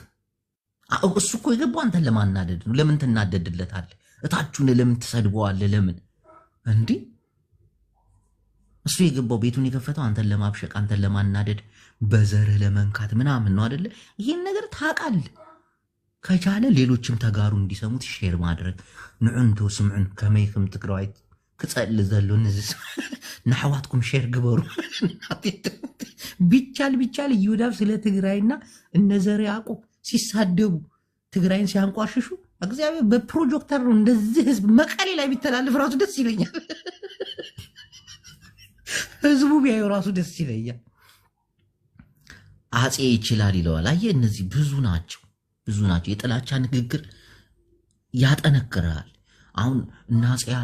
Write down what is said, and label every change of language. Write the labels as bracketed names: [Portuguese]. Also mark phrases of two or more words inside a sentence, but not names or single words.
[Amharic] እሱ እኮ የገባው አንተን ለማናደድ ነው። ለምን ትናደድለታለህ? እታችሁን ለምን ትሰድበዋለህ? ለምን እንዲህ እሱ የገባው ቤቱን የከፈተው አንተን ለማብሸቅ፣ አንተን ለማናደድ፣ በዘርህ ለመንካት ምናምን ነው አይደለ? ይሄን ነገር ታውቃለህ። ከቻለ ሌሎችም ተጋሩ እንዲሰሙት ሼር ማድረግ [Tigrinya] ንዑንቶ ስምዑን ከመይክም ትግራዋይት ክጸል ዘሎ ንዝስ ናሕዋትኩም ሼር ግበሩ። [Amharic] ቢቻል እዮዳብ ስለ ትግራይና እነ ዘርዓ ያዕቆብ ሲሳደቡ ትግራይን ሲያንቋሽሹ እግዚአብሔር በፕሮጀክተር ነው እንደዚህ ህዝብ መቀሌ ላይ ቢተላለፍ ራሱ ደስ ይለኛል። ህዝቡ ቢያዩ ራሱ ደስ ይለኛል። አፄ ይችላል ይለዋል። አየህ እነዚህ ብዙ ናቸው። የጥላቻ ንግግር ያጠነክራል። አሁን እናፄ